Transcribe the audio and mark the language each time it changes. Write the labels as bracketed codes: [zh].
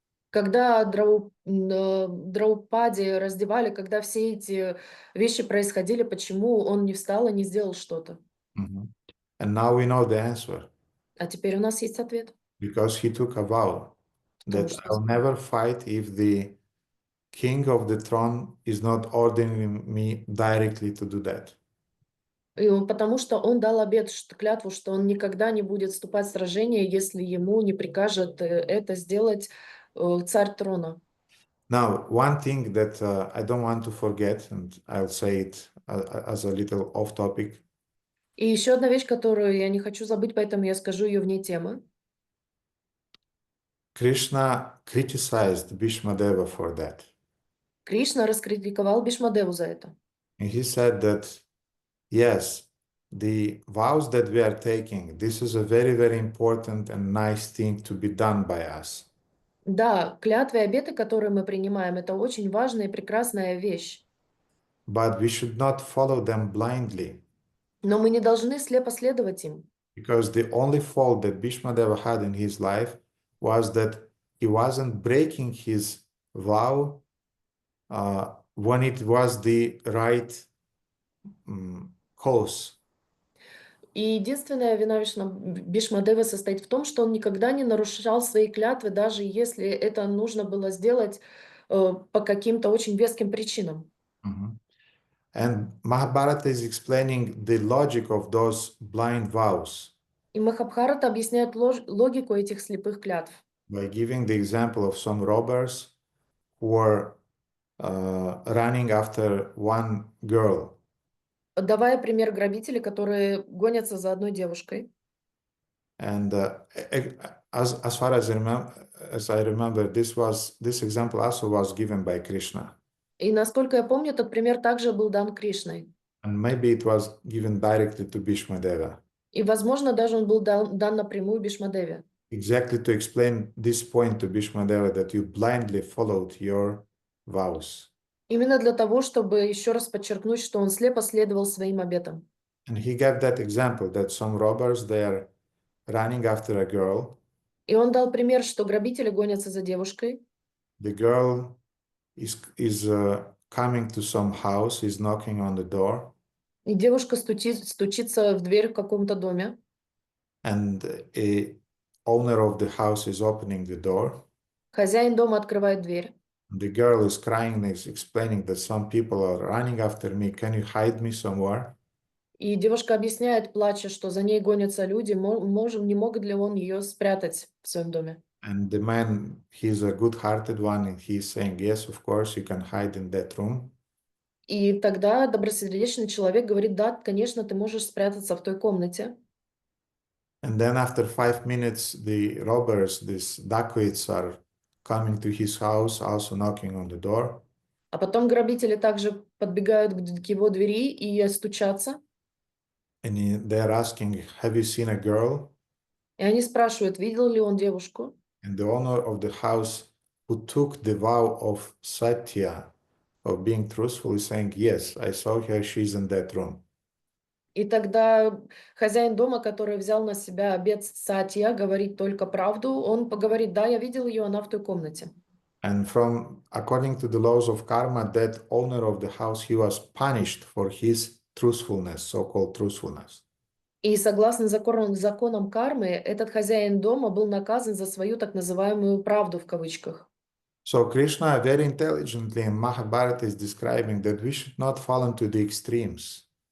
[ru] Когда Драупади раздевали, когда все эти вещи происходили, почему он не встал и не сделал что-то? [en] And now we know the answer. [ru] А теперь у нас есть ответ. [en] Because he took a vow that I'll never fight if the king of the throne is not ordering me directly to do that. [ru] Потому что он дал обет, клятву, что он никогда не будет вступать в сражение, если ему не прикажет это сделать царь трона. [en] Now, one thing that I don't want to forget, and I'll say it as a little off topic. [ru] И еще одна вещь, которую я не хочу забыть, поэтому я скажу ее вне темы. [en] Krishna criticized Bhīṣmadeva for that. [ru] Кришна раскритиковал Бhīṣmadеву за это. [en] And he said that Yes, the vows that we are taking, this is a very, very important and nice thing to be done by us. [ru] Да, клятвы и обеты, которые мы принимаем, это очень важная и прекрасная вещь. [en] But we should not follow them blindly, [ru] Но мы не должны слепо следовать им. [en] because the only fault that Bhīṣmadeva had in his life was that he wasn't breaking his vow when it was the right cause. [ru] И единственная вина Бhīṣmadeva состоит в том, что он никогда не нарушал свои клятвы, даже если это нужно было сделать по каким-то очень веским причинам. [en] And Mahabharata is explaining the logic of those blind vows [ru] И Махабхарата объясняет логику этих слепых клятв. [en] by giving the example of some robbers who were running after one girl. [ru] Давая пример грабителей, которые гонятся за одной девушкой. [en] And as far as I remember, this example also was given by Krishna. [ru] И насколько я помню, этот пример также был дан Кришной. [en] And maybe it was given directly to Bhīṣmadeva. [ru] И, возможно, даже он был дан напрямую Бhīṣmadеве. [en] Exactly to explain this point to Bhīṣmadeva, that you blindly followed your vows. [ru] Именно для того, чтобы еще раз подчеркнуть, что он слепо следовал своим обетам. [en] And he gave that example that some robbers, they are running after a girl. [ru] И он дал пример, что грабители гонятся за девушкой. [en] The girl is coming to some house, is knocking on the door. [ru] И девушка стучится в дверь в каком-то доме. [en] And a owner of the house is opening the door. [ru] Хозяин дома открывает дверь. [en] The girl is crying and is explaining that some people are running after me. Can you hide me somewhere? [ru] И девушка объясняет, плача, что за ней гонятся люди, не могут ли он ее спрятать в своем доме. [en] And the man, he's a good-hearted one, and he's saying, yes, of course, you can hide in that room. [ru] И тогда добросердечный человек говорит, да, конечно, ты можешь спрятаться в той комнате. [en] And then after 5 minutes, the robbers, these dacoits, are coming to his house, also knocking on the door. [ru] А потом грабители также подбегают к его двери и стучатся. [en] And they're asking, have you seen a girl? [ru] И они спрашивают, видел ли он девушку. [en] And the owner of the house, who took the vow of Satya, of being truthful, is saying, yes, I saw her, she's in that room. [ru] И тогда хозяин дома, который взял на себя обет сатья, говорит только правду, он поговорит, да, я видел ее, она в той комнате. [en] And according to the laws of karma, that owner of the house, he was punished for his truthfulness, so-called truthfulness. [ru] И согласно законам кармы, этот хозяин дома был наказан за свою так называемую правду в кавычках. [en] So Krishna very intelligently in Mahabharata is describing that we should not fall into the extremes.